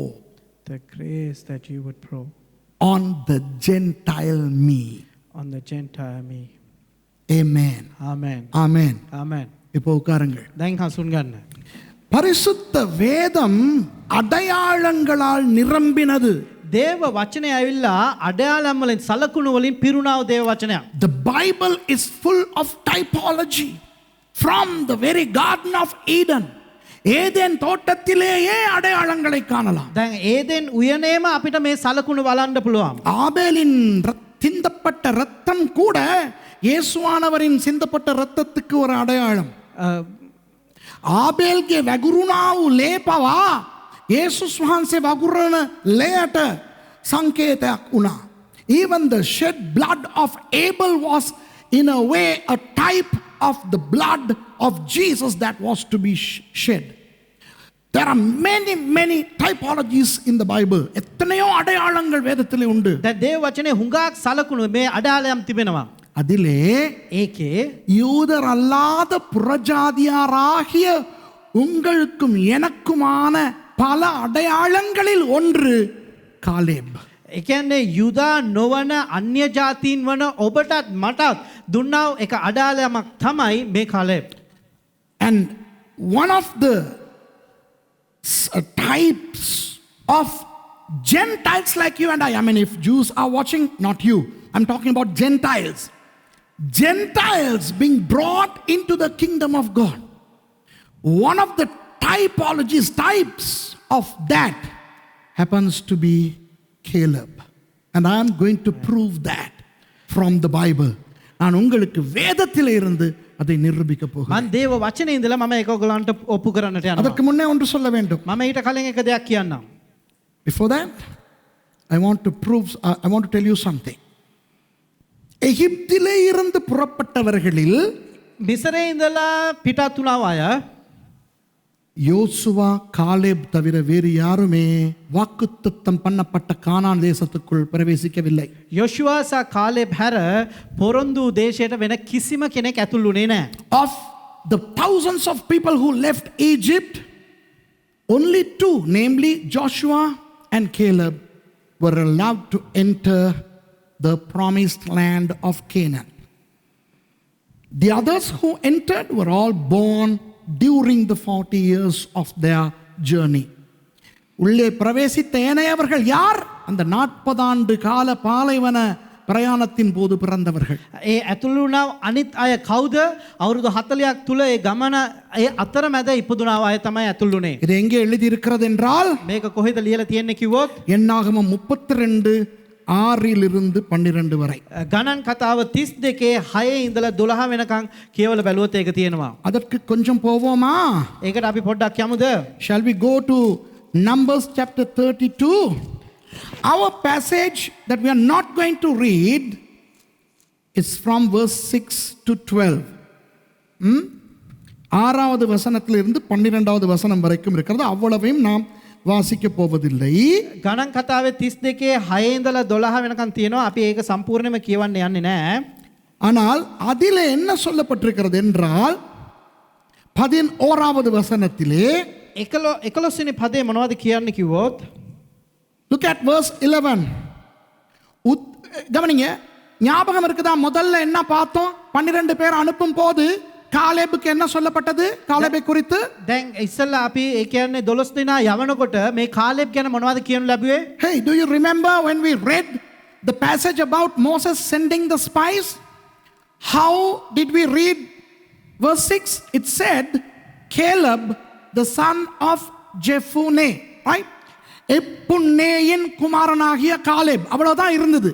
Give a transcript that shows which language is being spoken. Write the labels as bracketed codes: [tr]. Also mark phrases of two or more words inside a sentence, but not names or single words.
[en] The grace that you would pour on the Gentile me. on the Gentile me. Amen. Amen. Amen. Amen. [ta] இப்போ உட்காருங்கள். [si] දැන් හසුන් ගන්න. [ta] பரிசுத்த வேதம் அடையாளங்களால் நிரம்பினது. [si] දේව වචනය ඇවිල්ලා අඩයාලම් වලින් සලකුණු වලින් පිරුණා වූ දේව වචනයක්. [en] The Bible is full of typology from the very Garden of Eden. [ta] ஏதேன் தோட்டத்திலேயே அடையாளங்களை காணலாம். [si] දැන් ඒදෙන් උයනේම අපිට මේ සලකුණු බලන්න පුළුවන්. [ta] ஆபேலின் சிந்தப்பட்ட ரத்தம் கூட இயேசுவானவரின் சிந்தப்பட்ட ரத்தத்துக்கு ஒரு அடையாளம். [si] ආබේල්ගේ වැගුරුණා වූ ලේ පවා යේසුස් වහන්සේ වගුරන ලේට සංකේතයක් වුණා. [en] Even the shed blood of Abel was in a way a type of the blood of Jesus that was to be shed. There are many typologies in the Bible. [ta] எத்தனையோ அடையாளங்கள் வேதத்திலே உண்டு. [si] දැන් දේව වචනේ හුඟක් සලකුණු මේ අඩයාලම් තිබෙනවා. [ta] அதிலே [si] ඒකේ [ta] யூதர் அல்லாத புறஜாதியாராகிய உங்களுக்கும் எனக்குமான பல அடையாளங்களில் ஒன்று காலேப். [si] ඒ කියන්නේ යුදා නොවන අන්‍ය ජාතීන් වන ඔබටත් මටත් දුන්නා වූ එක අඩයාලමක් තමයි මේ කාලෙබ්. [en] And one of the types of Gentiles like you and I mean if Jews are watching, not you, I'm talking about Gentiles. Gentiles being brought into the kingdom of God. One of the types of that happens to be Caleb. And I am going to prove that from the Bible. [ta] நான் உங்களுக்கு வேதத்திலே இருந்து அதை நிரூபிக்க போகிறேன். [si] මම දේව වචනේ ඉඳලා මම ඒක ඔයගලන්ට ඔප්පු කරන්නට යනවා. [ta] அதற்கு முன்னே ஒன்று சொல்ல வேண்டும். [si] මම ඊට කලින් එක දෙයක් කියන්නම්. [en] Before that, I want to tell you something. [ta] எகிப்திலே இருந்து புறப்பட்டவர்களில் [si] මිසරේ ඉඳලා පිටත් වුණා අය [ta] யோசுவா காலேப் தவிர வேறு யாருமே வாக்குத்தத்தம் பண்ணப்பட்ட கானான் தேசத்துக்குள் பிரவேசிக்கவில்லை. [si] යොෂුවා සහ කාලෙබ් හැර පොරොන්දු දේශයට වෙන කිසිම කෙනෙක් ඇතුළු වුණේ නැහැ. [en] Of the thousands of people who left Egypt, only two, namely Joshua and Caleb, were allowed to enter the promised land of Canaan. The others who entered were all born during the 40 years of their journey. [ta] உள்ளே பிரவேசித்த ஏனையவர்கள் யார்? அந்த 40 ஆண்டு கால பாலைவன பிரயாணத்தின் போது பிறந்தவர்கள். [si] ඒ ඇතුළු වුණා අනිත් අය කවුද? අවුරුදු 40ක් තුල ඒ ගමන ඒ අතරමැද ඉපදුනා අය තමයි ඇතුළු වුණේ. [ta] இது எங்கே எழுதி இருக்கிறது என்றால் [si] මේක කොහෙද ලියලා තියෙන්නේ කිව්වොත් [ta] எண்ணாகமம் 32:6 12 வரை. [si] ගණන් කතාව 32 6 ඉඳලා 12 වෙනකන් කියවල බැලුවොත් ඒක තියෙනවා. [ta] அதற்கு கொஞ்சம் போவோமா? [si] ඒකට අපි පොඩ්ඩක් යමුද? [en] Shall we go to Numbers chapter 32? Our passage that we are not going to read is from verse 6 to 12. [ta] ஆறாவது வசனத்திலிருந்து 12வது வசனம் வரைக்கும் இருக்கிறது. அவ்வளவையும் நாம் வாசிக்க போவதில்லை. [si] ගණන් කතාවේ 32 6 ඉඳලා 12 වෙනකන් තියෙනවා. අපි ඒක සම්පූර්ණයෙන්ම කියවන්න යන්නේ නැහැ. [ta] ஆனால் அதிலே என்ன சொல்லப்பட்டிருக்கிறது என்றால் 11வது வசனத்திலே [si] 11 වෙනි පදේ මොනවද කියන්නේ කිව්වොත් [en] look at verse 11. [ta] கவனிங்க, ஞாபகம் இருக்குதா? முதல்ல என்ன பார்த்தோம்? 12 பேர் அனுப்பும் போது காலேபுக்கு என்ன சொல்லப்பட்டது? காலேபை குறித்து [si] දැන් ඉස්සල්ලා අපි ඒ කියන්නේ 12 දෙනා යවනකොට මේ කාලෙබ් ගැන මොනවද කියනු ලැබුවේ? [en] Hey, do you remember when we read the passage about Moses sending the spies? How did we read verse 6? It said Caleb the son of Jephunneh, right? [ta] எப்புன்னேயின் குமாரனாகிய காலேப், அவ்வளவுதான் இருந்தது.